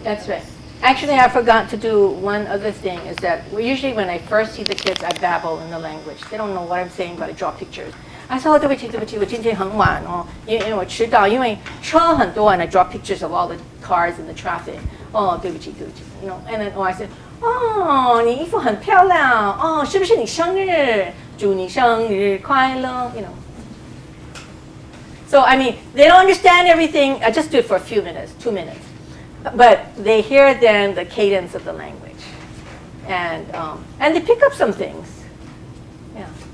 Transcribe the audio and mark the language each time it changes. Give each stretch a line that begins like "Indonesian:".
English: That's right. Actually, I forgot to do one other thing is that usually when I first see the kids, I babble in the language. They don't know what I'm saying, but I draw pictures. I said,
Chinese: 对不起，对不起，我今天很晚哦，因为我迟到，因为车很多
English: and I draw pictures of all the cars in the traffic.
Chinese: 哦，对不起，对不起。
English: You know, and then I said,
Chinese: 哦，你衣服很漂亮，哦，是不是你生日？祝你生日快乐。You know.
English: So I mean, they don't understand everything. I just do it for a few minutes, 2 minutes. But they hear then the cadence of the language, and they pick up some things. Yeah.